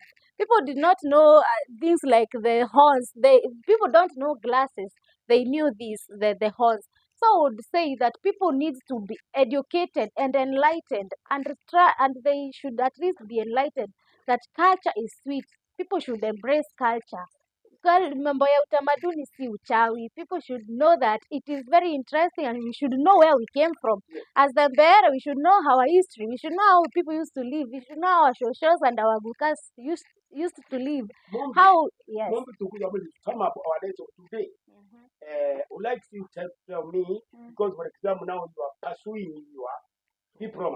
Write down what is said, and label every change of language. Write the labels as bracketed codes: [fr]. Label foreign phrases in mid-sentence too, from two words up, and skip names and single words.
[en] People did not know things like the horns. People don't know glasses. They knew the horns. So I would say that people need to be educated and enlightened, and they should at least be enlightened that culture is sweet. People should embrace culture. [sw] Mambo ya utamaduni si uchawi. [en] People should know that it is very interesting, and we should know where we came from. As the mbeere, we should know our history. We should know how people used to live. We should know how our shoshos and our gukas used to live. Yes. To sum up our lesson today, would like you to tell me, because for example now you are pursuing your diploma.